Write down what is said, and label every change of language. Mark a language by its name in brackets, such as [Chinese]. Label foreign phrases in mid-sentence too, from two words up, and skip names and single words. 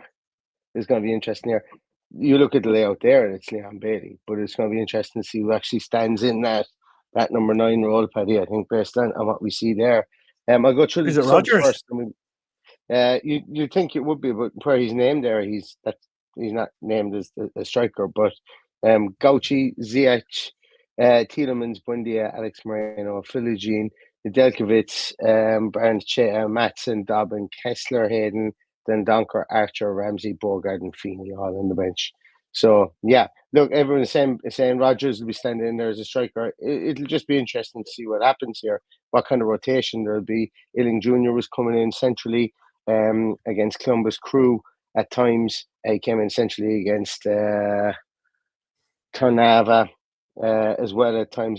[English] It's going to be interesting here. You look at the layout there, and it's Leon Bailey, but it's going to be interesting to see who actually stands in that number 9 role, Paddy. I think based on what we see there. I'll go through Is the it subs Rodgers? first. You think it would be, but where he's named there, he's not named as a striker, but Gauchi, Ziyech, Tielemans, Buendia, Alex Moreno, Filogene, Nedeljkovic, Barnechea, Matson, Dobbin, Kessler, Hayden, then Donker, Archer, Ramsey, Bogard, and Feeney all on the bench. So yeah, look, everyone's saying Rodgers will be standing in there as a striker. It'll just be interesting to see what happens here, what kind of rotation there'll be. Illing Jr. was coming in centrally against Columbus Crew at times. He came in centrally against Ternava as well at times.